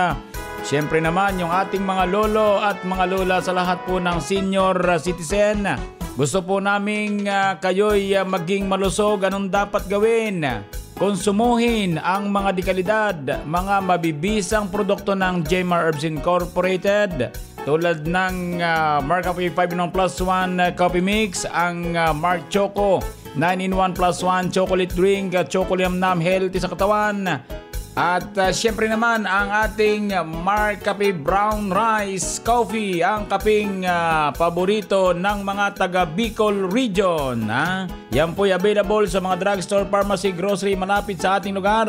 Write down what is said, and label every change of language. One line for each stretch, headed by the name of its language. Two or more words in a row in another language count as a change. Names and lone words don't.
Filipino: Siyempre naman yung ating mga lolo at mga lola sa lahat po ng senior citizen. Gusto po naming kayo'y maging malusog. Anong dapat gawin? Konsumuhin ang mga dekalidad, mga mabibisang produkto ng Jmar Herbs Incorporated tulad ng Mark Cafe 5-in-1 plus 1 coffee mix, ang Mark Choco 9-in-1 plus 1 chocolate drink, chocolate nam healthy sa katawan. At syempre naman ang ating Mark Cafe Brown Rice Coffee, ang kaping paborito ng mga taga Bicol Region. Yan po'y available sa mga drugstore, pharmacy, grocery malapit sa ating lugar.